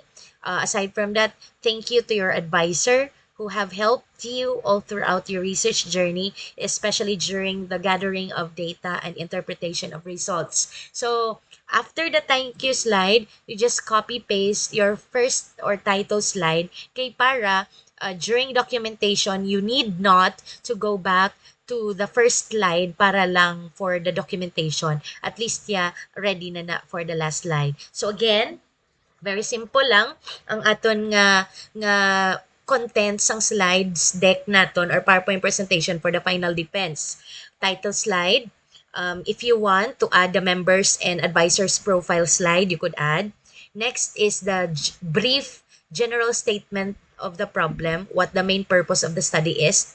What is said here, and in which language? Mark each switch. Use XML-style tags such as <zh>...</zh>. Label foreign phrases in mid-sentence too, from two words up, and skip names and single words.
<en>Aside from that, thank you to your advisor who have helped you all throughout your research journey, especially during the gathering of data and interpretation of results. So, after the thank you slide, you just copy paste your first or title slide</en> <hil>kay para</hil> <en>during documentation, you need not to go back to the first slide</en> <hil>para lang</hil> <en>for the documentation. At least ready na for the last slide. So again, very simple</en> <hil>lang ang aton nga</hil> <en>contents ang slides deck naton or PowerPoint presentation for the final defense. Title slide. If you want to add the members and advisors profile slide, you could add. Next is the brief general statement of the problem, what the main purpose of the study is.</en>